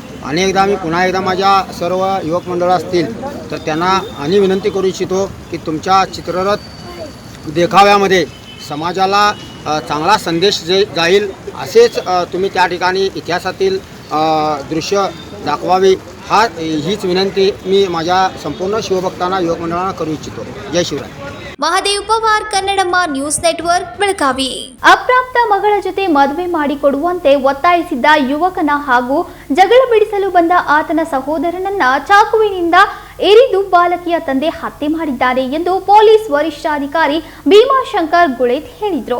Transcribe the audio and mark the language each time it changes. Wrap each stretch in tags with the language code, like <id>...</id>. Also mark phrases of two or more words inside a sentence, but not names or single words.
<mr>अनेकदा मी पुन्हा एकदा माझ्या सर्व युवक मंडळ असतील तर त्यांना आणि विनंती करू इच्छितो की तुमच्या चित्ररथ देखाव्यामध्ये समाजाला चांगला संदेश जाईल असेच तुम्ही त्या ठिकाणी इतिहासातील दृश्य दाखवावी हीच विनंती मी माझ्या संपूर्ण शिवभक्तांना युवक मंडळांना करू इच्छितो. जय शिवराय.</mr> <kn>ಮಹದೇವ್ ಪವಾರ್ ಕನ್ನಡಮ್ಮ ನ್ಯೂಸ್ ನೆಟ್ವರ್ಕ್ ಬೆಳಗಾವಿ. ಅಪ್ರಾಪ್ತ ಮಗಳ ಜೊತೆ ಮದುವೆ ಮಾಡಿಕೊಡುವಂತೆ ಒತ್ತಾಯಿಸಿದ್ದ ಯುವಕನ ಹಾಗೂ ಜಗಳ ಬಿಡಿಸಲು ಬಂದ ಆತನ ಸಹೋದರನನ್ನ ಚಾಕುವಿನಿಂದ ಇರಿದು ಬಾಲಕಿಯ ತಂದೆ ಹತ್ಯೆ ಮಾಡಿದ್ದಾರೆ ಎಂದು ಪೊಲೀಸ್ ವರಿಷ್ಠಾಧಿಕಾರಿ ಭೀಮಾಶಂಕರ್ ಗುಳೇತ್ ಹೇಳಿದರು.</kn>